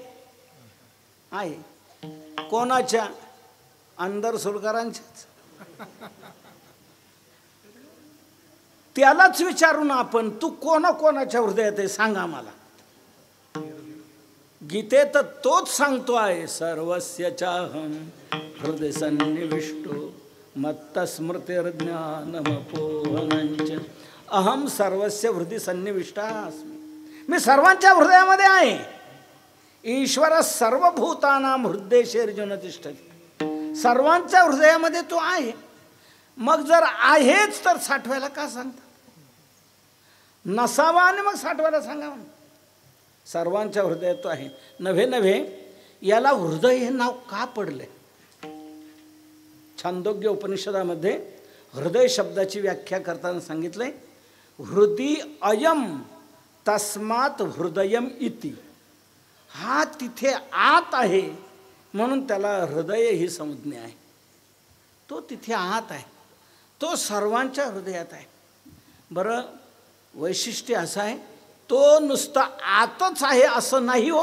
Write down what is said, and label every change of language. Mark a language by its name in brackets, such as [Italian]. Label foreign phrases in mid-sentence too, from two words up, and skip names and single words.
[Marathi] आहे. कोणाच्या? अंदर सुरकरांच्याच. त्यालाच विचारून आपण, तू कोणाच्या हृदयात आहे सांगा मला. गीतेत तोच सांगतो आहे, [Sanskrit] सर्वस्य चाहम हृदय सन्निविष्टो मत्तस्मृतिर्ज्ञानमपोहनंच अहम सर्वस्य हृदय सन्निविष्टा अस्मि. [Marathi] मी सर्वांच्या हृदयामध्ये आहे. [Sanskrit] ईश्वर सर्वभूतानां हृदयेर्जुन तिष्ठति. [Marathi] सर्वांच्या हृदयामध्ये तो आहे. मग जर आहेच तर साठवायला का सांगता? नसावा आणि मग साठवायला सांगावं. सर्वांच्या हृदयात तो आहे. नव्हे याला हृदय हे नाव का पडले? छांदोग्य उपनिषदामध्ये हृदय शब्दाची व्याख्या करताना सांगितलंय, [Sanskrit] हृदय अयम तस्मात हृदयम इति. [Marathi] हा तिथे आत आहे म्हणून त्याला हृदय ही संज्ञा आहे. तो तिथे आत आहे, तो सर्वांच्या हृदयात आहे. बरं, वैशिष्ट्य असं आहे, तो नुसता आतच आहे असं नाही हो.